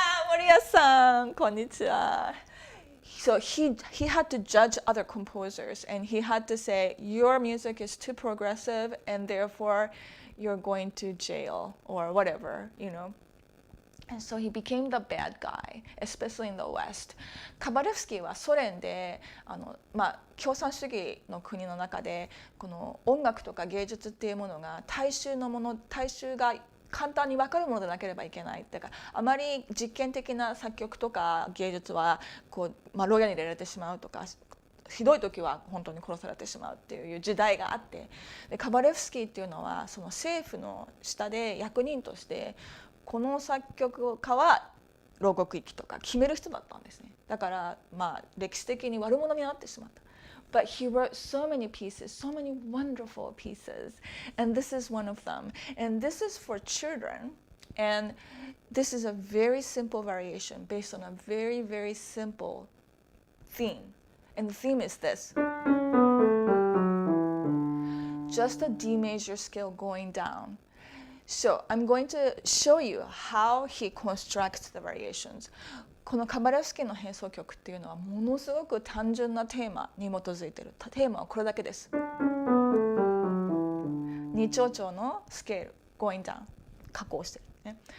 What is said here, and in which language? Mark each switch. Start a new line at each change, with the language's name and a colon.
English: Moriya-san, konnichiwa. So he had to judge other composers, and he had to say, your music is too progressive, and therefore you're going to jail or whatever, you know. And so he became the bad guy, especially in the West.
Japanese: カバレフスキーはソ連で共産主義の国の中でこの音楽とか芸術っていうものが大衆が簡単に分かるものでなければいけない。だからあまり実験的な作曲とか芸術はこう、牢屋に入れられてしまうとか、ひどい時は本当に殺されてしまうっていう時代があって、でカバレフスキーっていうのはその政府の下で役人としてこの作曲家は牢獄行きとか決める人だったんですね。だから歴史的に悪者になってしまった。
English: But he wrote so many pieces, so many wonderful pieces. And this is one of them. And this is for children. And this is a very simple variation based on a very, very simple theme. And the theme is this. Just a D major scale going down. So I'm going to show you how he constructs the variations.
Japanese: このカバレフスキーの変奏曲っていうのはものすごく単純なテーマに基づいている。テーマはこれだけです。 2長調のスケール
English: going down
Japanese: 加工してる、ね。